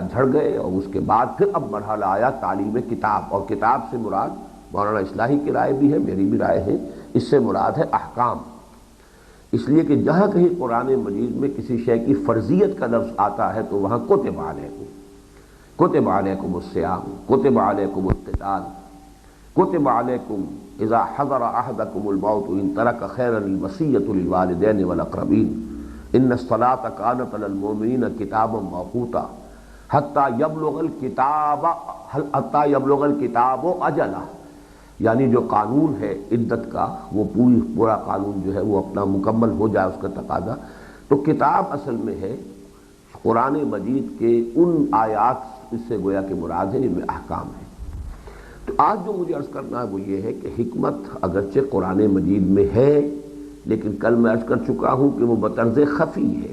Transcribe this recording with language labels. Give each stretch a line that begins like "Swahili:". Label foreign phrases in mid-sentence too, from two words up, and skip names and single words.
Urdu: جھڑ گئے، اور اس کے بعد پھر اب مرحلہ آیا تعلیم کتاب، اور کتاب سے مراد مولانا اصلاحی کی رائے بھی ہے، میری بھی رائے ہے، اس سے مراد ہے احکام، اس لیے کہ جہاں کہیں قرآن مجید میں کسی شے کی فرضیت کا لفظ آتا ہے تو وہاں
Arabic: کتب علیکم الصیام، کتب علیکم القتال، کتب علیکم اذا حضر احدکم الموت ان ترک خیرا الوصیۃ للوالدین والاقربین ان الصلاۃ کانت علی المؤمنین کتابا موقوتا حتی یبلغ الکتاب حل حتی یبلغ الکتاب اجلہ،
Urdu: یعنی جو قانون ہے عدت کا وہ پورا قانون جو ہے وہ اپنا مکمل ہو جائے اس کا تقاضا. تو کتاب اصل میں ہے قرآن مجید کے ان آیات، اس سے گویا کہ مراد ہے جن میں احکام ہے. تو آج جو مجھے عرض کرنا ہے وہ یہ ہے کہ حکمت اگرچہ قرآن مجید میں ہے، لیکن کل میں عرض کر چکا ہوں کہ وہ بطرز خفی ہے.